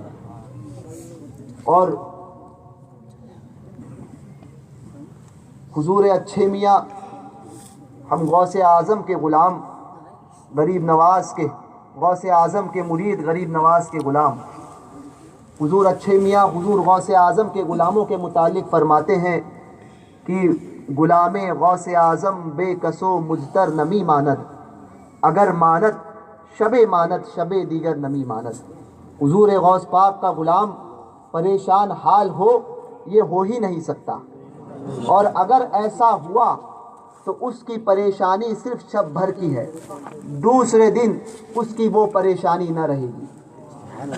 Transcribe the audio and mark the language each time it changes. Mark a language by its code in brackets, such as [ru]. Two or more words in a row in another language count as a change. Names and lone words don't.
[ur] اور حضور اچھے میاں، ہم غوث اعظم کے غلام، غریب نواز کے، غوث اعظم کے مرید، غریب نواز کے غلام، حضور اچھے میاں حضور غوث اعظم کے غلاموں کے متعلق فرماتے ہیں کہ [fa] غلام غوث اعظم بے کسو مجتر نمی ماند، اگر ماند شب ماند شب دیگر نمی ماند۔ [ur] حضور غوث پاک کا غلام پریشان حال ہو، یہ ہو ہی نہیں سکتا، اور اگر ایسا ہوا تو اس کی پریشانی صرف شب بھر کی ہے، دوسرے دن اس کی وہ پریشانی نہ رہے گی۔